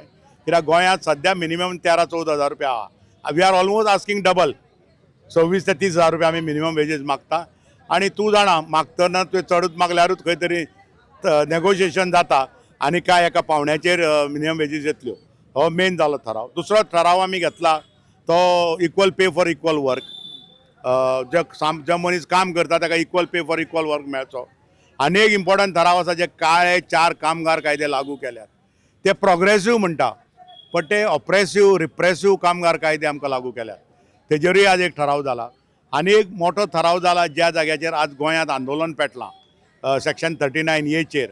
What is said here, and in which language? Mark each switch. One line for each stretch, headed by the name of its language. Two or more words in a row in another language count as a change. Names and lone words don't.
Konkani: कित्याक गोंयांत सद्या मिनिमम 13-14 हजार रुपया आहा.
English: We are almost asking double.
Konkani: 26 ते 30 हजार रुपया आमी
English: minimum wages
Konkani: मागता. आनी तूं जाणा, मागतना तुवें चडूच मागल्यारूच खंय तरी नेगोशिएशन जाता आनी काय एका पावण्याचेर
English: minimum wages
Konkani: येतल्यो. हो मेन जालो ठराव. दुसरो ठराव आमी घेतला तो
English: equal pay for equal work.
Konkani: जो मनीस काम करता ताका
English: equal pay for equal work
Konkani: मेळचो. आनी एक इम्पॉर्टंट ठराव आसा जे काळे 4 कामगार कायदे लागू केल्यात. ते प्रोग्रेसीव म्हणटा, पण ते
English: oppressive repressive
Konkani: कामगार कायदे आमकां लागू केल्यात. तेजेरूय आज एक ठराव जाला. आनी एक मोठो ठराव जाला ज्या जाग्याचेर आज गोंयांत आंदोलन पेटलां सेक्शन 39A चेर.